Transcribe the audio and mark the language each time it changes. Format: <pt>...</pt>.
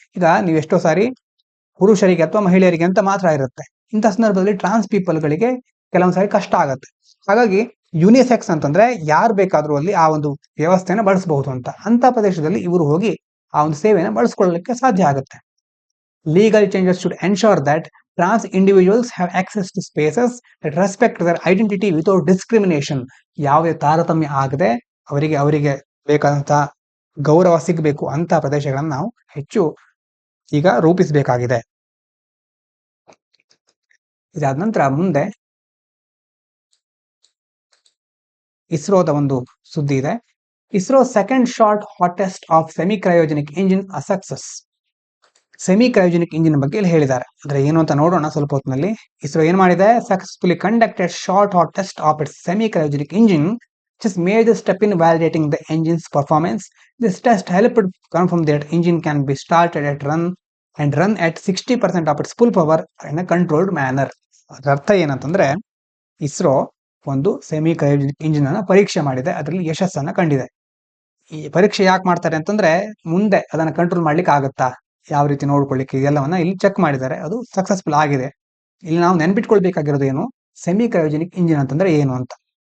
<kn>ಈಗ ನೀವು ಎಷ್ಟೋ ಸಾರಿ ಪುರುಷರಿಗೆ ಅಥವಾ ಮಹಿಳೆಯರಿಗೆ ಅಂತ ಮಾತ್ರ ಇರುತ್ತೆ, ಇಂಥ ಸಂದರ್ಭದಲ್ಲಿ ಟ್ರಾನ್ಸ್ ಪೀಪಲ್ಗಳಿಗೆ ಕೆಲವೊಂದ್ ಸಾರಿ ಕಷ್ಟ ಆಗುತ್ತೆ. ಹಾಗಾಗಿ ಯುನಿಸೆಕ್ಸ್ ಅಂತಂದ್ರೆ ಯಾರು ಬೇಕಾದ್ರೂ ಅಲ್ಲಿ ಆ ಒಂದು ವ್ಯವಸ್ಥೆನ ಬಳಸಬಹುದು ಅಂತ ಪ್ರದೇಶದಲ್ಲಿ ಇವರು ಹೋಗಿ ಆ ಒಂದು ಸೇವೆನ ಬಳಸ್ಕೊಳ್ಳಲಿಕ್ಕೆ ಸಾಧ್ಯ ಆಗುತ್ತೆ.</kn> <en>Legal changes should ensure that trans individuals have access to spaces that respect their identity without discrimination.</en> <kn>ಯಾವುದೇ ತಾರತಮ್ಯ ಆಗದೆ ಅವರಿಗೆ ಬೇಕಾದಂತಹ ಗೌರವ ಸಿಗಬೇಕು ಅಂತ ಪ್ರದೇಶಗಳನ್ನು ನಾವು ಹೆಚ್ಚು ಈಗ ರೂಪಿಸಬೇಕಾಗಿದೆ. ಇದಾದ ನಂತರ ಮುಂದೆ ಇಸ್ರೋದ ಒಂದು ಸುದ್ದಿ ಇದೆ.</kn> <en>ISRO second short hottest of semi cryogenic engine a success.</en> <kn>Semi cryogenic engine ಬಗ್ಗೆ ಇಲ್ಲಿ ಹೇಳಿದ್ದಾರೆ. ಅಂದ್ರೆ ಏನು ಅಂತ ನೋಡೋಣ ಸ್ವಲ್ಪ ಹೊತ್ತಿನಲ್ಲಿ. ಇಸ್ರೋ ಏನ್ ಮಾಡಿದೆ,</kn> <en>Successfully conducted short hot test of its semi cryogenic engine, which is major step in validating the engine's performance. This test helped confirm that engine can be started at run at 60% of its full power in a controlled manner.</en> <kn>ಅದರ ಅರ್ಥ ಏನಂತಂದ್ರೆ, ಇಸ್ರೋ ಒಂದು semi cryogenic engine ಅನ್ನ ಪರೀಕ್ಷೆ ಮಾಡಿದೆ, ಅದರಲ್ಲಿ ಯಶಸ್ಸನ್ನ ಕಂಡಿದೆ. ಈ ಪರೀಕ್ಷೆ ಯಾಕೆ ಮಾಡ್ತಾರೆ ಅಂತಂದ್ರೆ, ಮುಂದೆ ಅದನ್ನ ಕಂಟ್ರೋಲ್ ಮಾಡ್ಲಿಕ್ಕೆ ಆಗುತ್ತಾ, ಯಾವ ರೀತಿ ನೋಡ್ಕೊಳ್ಳಿಕ್ಕೆ, ಇದೆಲ್ಲವನ್ನ ಇಲ್ಲಿ ಚೆಕ್ ಮಾಡಿದ್ದಾರೆ, ಅದು ಸಕ್ಸಸ್ಫುಲ್ ಆಗಿದೆ. ಇಲ್ಲಿ ನಾವು ನೆನ್ಪಿಟ್ಕೊಳ್ಬೇಕಾಗಿರೋದು ಏನು, ಸೆಮಿ ಕ್ರಯೋಜೆನಿಕ್ ಇಂಜಿನ್ ಅಂತಂದ್ರೆ ಏನು ಅಂತ.</kn>